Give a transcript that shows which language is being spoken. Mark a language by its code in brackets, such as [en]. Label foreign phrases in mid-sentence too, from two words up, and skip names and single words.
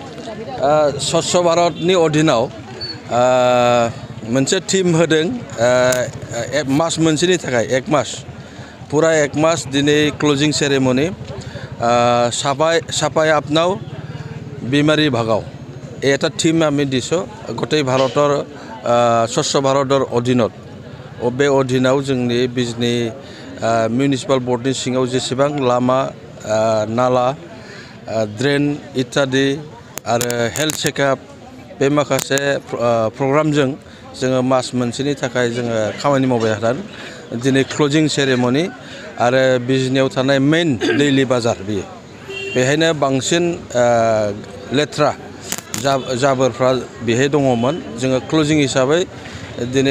[brx] स्वच्छ भारतनि अधीनाव मोनसे टीम होदों मास मोनसेनि थाखाय एक मास पूरा एक मास दिनै [en] closing ceremony [hi] सफाई अपनाओ बीमारी भगाओ [as] এটা টিম আমি দিছোঁ গোটেই ভাৰতৰ স্বচ্ছ ভাৰতৰ অধীনত [brx] बे अधीनाव जोंनि बिजनी मिउनिसिपाल बर्डनि सिङाव जेसेबां लामा नाला ड्रेन इत्यादि आरो [en] health checkup [brx] बे माखासे प्रग्रामजों जोङो मास मोनसेनि थाखाय जोङो खामानि मावबाय थादों दिनै [en] closing ceremony [brx] आरो बिजनीयाव थानाय [en] main daily bazaar [brx] बियो बेहायनो बांसिन लेथ्रा जाबोरफ्रा बेहाय दङमोन जोङो क्लोजिं हिसाबै दिनै